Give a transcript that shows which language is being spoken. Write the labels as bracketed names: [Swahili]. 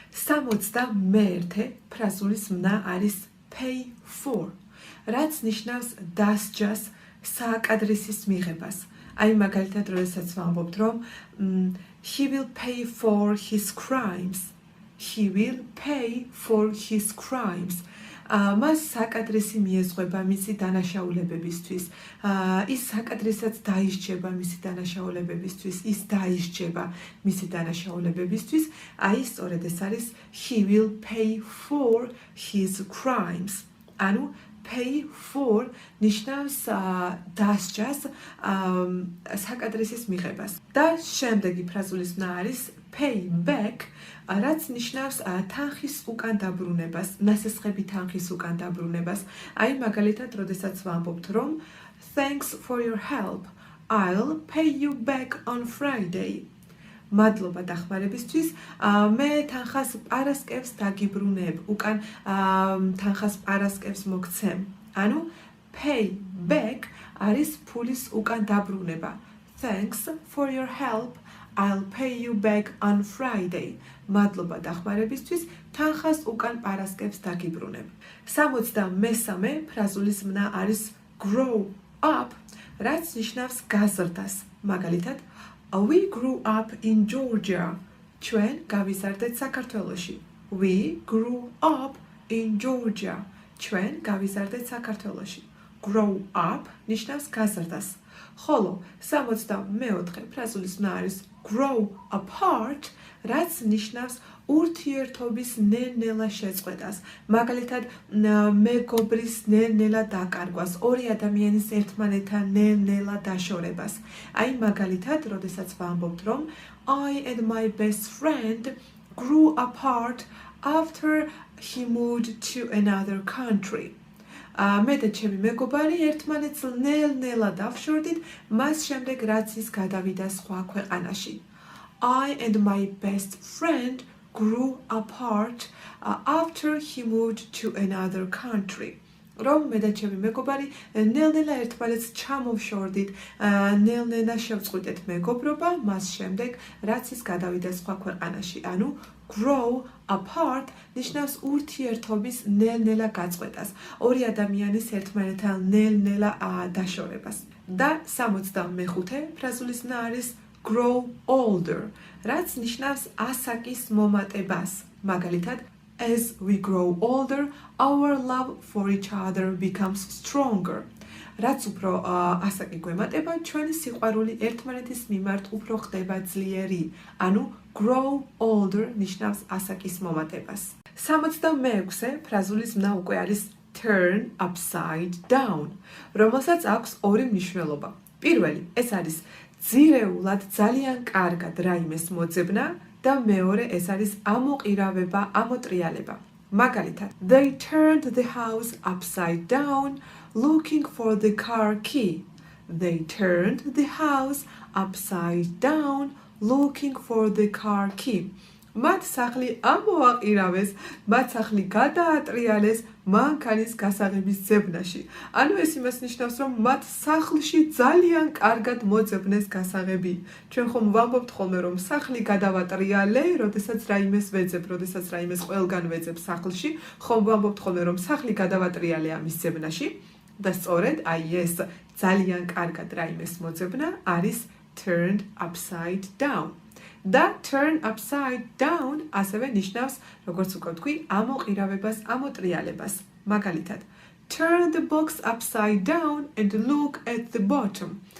[Georgian] 61 ფრაზულის მნა არის pay for, რაც ნიშნავს დასჯას სააკადრესის მიღებას. Აი მაგალითად, როდესაც ვამბობთ, რომ [English] he will pay for his crimes. He will pay for his crimes. [Georgian] მას საკადრესი მიეზღება მისი დანაშაულებებისთვის. ის საკადრესაც დაისჯება მისი დანაშაულებებისთვის, ის დაისჯება მისი დანაშაულებებისთვის. აი სწორედ ეს არის [English] he will pay for his crimes. [Georgian] ანუ pay for ნიშნავს დასჯას საკადრესის მიღებას. და შემდეგი ფრაზულის მნა არის pay back, რაც ნიშნავს თანხის უკან დაბრუნებას, ნასესხები თანხის უკან დაბრუნებას. აი მაგალითად, როდესაც ვამბობთ, რომ [English] thanks for your help, I'll pay you back on Friday. [Georgian] მადლობა დახმარებისთვის, მე თანხას პარასკევს დაგიბრუნებ, უკან თანხას პარასკევს მოგცემ. ანუ pay back არის ფულის უკან დაბრუნება. [English] Thanks for your help, I'll pay you back on Friday. [Georgian] მადლობა დახმარებისთვის, თანხას უკან პარასკევს დაგიბრუნებ. 63 ფრაზულის მნა არის grow up, რაც ნიშნავს გაზრდას. მაგალითად, [English] we grew up in Georgia. [Georgian] ჩვენ გავიზარდეთ საქართველოში. [English] We grew up in Georgia. [Georgian] ჩვენ გავიზარდეთ საქართველოში. Grow up ნიშნავს გაზრდას. ხოლო 64 ფრაზულის მნა არის grow apart, რაც ნიშნავს ურთიერთობის ნელ-ნელა შეწყვეტას. მაგალითად, მეგობრის ნელ-ნელა დაკარგვას, ორი ადამიანის ერთმანეთთან ნელ-ნელა დაშორებას. აი მაგალითად, როდესაც ვამბობთ, რომ [English] I and my best friend grew apart after he moved to another country. [Georgian] მე და ჩემი მეგობარი ერთმანეთს ნელ-ნელა დავშორდით, მას შემდეგ რაც ის გადავიდა სხვა ქვეყანაში. [English] I and my best friend grew apart after he moved to another country. [Georgian] რომ მე და ჩემი მეგობარი ნელ-ნელა ერთმანეთს ჩამოვშორდით, ნელ-ნელა შევწყვიტეთ მეგობრობა, მას შემდეგ რაც ის გადავიდა სხვა ქვეყანაში. ანუ grow apart ნიშნავს ურთიერთობის ნელ-ნელა გაწყვეტას, ორი ადამიანის ერთმანეთთან ნელ-ნელა დაშორებას. და 65 ფრაზულის მნა არის grow older, რაც ნიშნავს ასაკის მომატებას. მაგალითად, [English] as we grow older, our love for each other becomes stronger. [Georgian] რაც უფრო ასაკი გვემატება, ჩვენი სიყვარული ერთმანეთის მიმართ უფრო ხდება ძლიერი. ანუ grow older ნიშნავს ასაკის მომატებას. 66 ფრაზულის მნა უკვე არის turn upside down, რომელსაც აქვს ორი მნიშვნელობა. პირველი, ეს არის ძირეულად ძალიან კარგად რაიმეს მოძებნა და მეორე ეს არის ამოყირავება, ამოტრიალება. მაგალითად, [English] they turned the house upside down looking for the car key. They turned the house upside down looking for the car key. [Georgian] მათ სახლი ამოაყირავეს, მათ სახლი გადაატრიალეს მანქანის გასაღების ძებნაში. ანუ ეს იმას ნიშნავს, რომ მათ სახლში ძალიან კარგად მოძებნეს გასაღები. ჩვენ ხომ ვამბობთ ხოლმე, რომ სახლი გადავატრიალე, როდესაც რაიმეს ვეძებ, როდესაც რაიმეს ყველგან ვეძებ სახლში, ხომ ვამბობთ ხოლმე, რომ სახლი გადავატრიალე ამის ძებნაში. და სწორედ აი ეს ძალიან კარგად რაიმეს მოძებნა არის turned upside down. და turn upside down ასევე ნიშნავს, როგორც უკვე ვთქვი, ამოყირავებას, ამოტრიალებას. მაგალითად, [English] turn the box upside down and look at the bottom.